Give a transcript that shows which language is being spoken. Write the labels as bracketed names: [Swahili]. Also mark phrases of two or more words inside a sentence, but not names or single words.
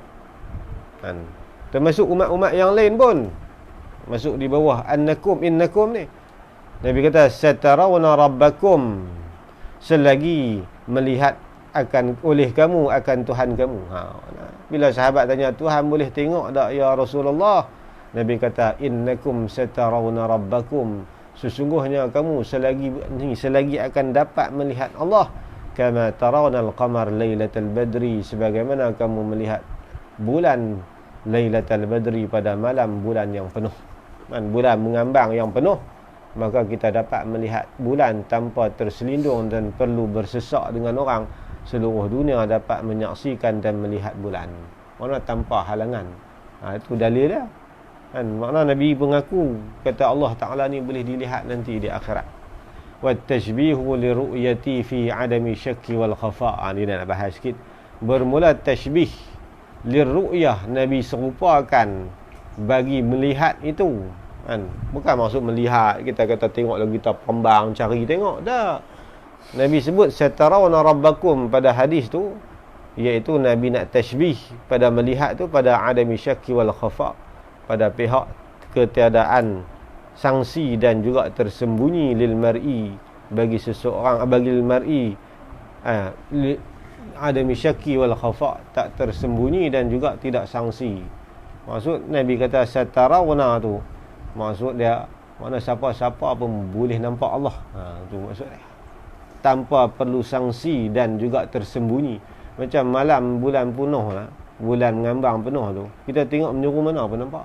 [Malay] Termasuk umat-umat yang lain pun masuk di bawah [Arabic] annakum, innakum [Malay] ni. Nabi kata [Arabic] satarawna rabbakum, [Malay] selagi melihat oleh kamu akan Tuhan kamu. Bila sahabat tanya, Tuhan boleh tengok tak [Arabic] ya Rasulullah? [Malay] Nabi kata [Arabic] innakum satarawna rabbakum, [Malay] sesungguhnya kamu selagi akan dapat melihat Allah, [Arabic] kama tarawna al-qamar lailatal badri, [Malay] sebagaimana kamu melihat bulan [Arabic] lailatul badri [Malay] pada malam bulan yang penuh. Bulan mengambang yang penuh, maka kita dapat melihat bulan tanpa terselindung dan perlu bersesak dengan orang. Seluruh dunia dapat menyaksikan dan melihat bulan, makna tanpa halangan. Itu dalil dia. Makna Nabi mengaku, kata Allah Ta'ala ni boleh dilihat nanti di akhirat. [Arabic] Wa tashbihu li ru'yati fi adami syakki wal khafa'. [Malay] Ni nak bahas sikit. Bermula [Arabic] tashbih li ru'yah, [Malay] Nabi serupakan bagi melihat itu. Bukan maksud melihat kita kata tengok lagi, kita pembang cari tengok, tak. Nabi sebut [Arabic] satarawna rabbakum [Malay] pada hadis tu, iaitu Nabi nak tashbih pada melihat tu pada [Arabic] adami syakki wal khafa', [Malay] pada pihak ketiadaan sangsi dan juga tersembunyi, [Arabic] lil mar'i, [Malay] bagi seseorang, bagi [Arabic] lil mar'i adami syakki wal khafa', [Malay] tak tersembunyi dan juga tidak sangsi. Maksud Nabi kata satarawna tu, maksud dia mana siapa-siapa pun boleh nampak Allah. Tu maksud dia, tanpa perlu sangsi dan juga tersembunyi. Macam malam bulan penuh lah, bulan mengambang penuh tu, kita tengok menjuru mana pun nampak.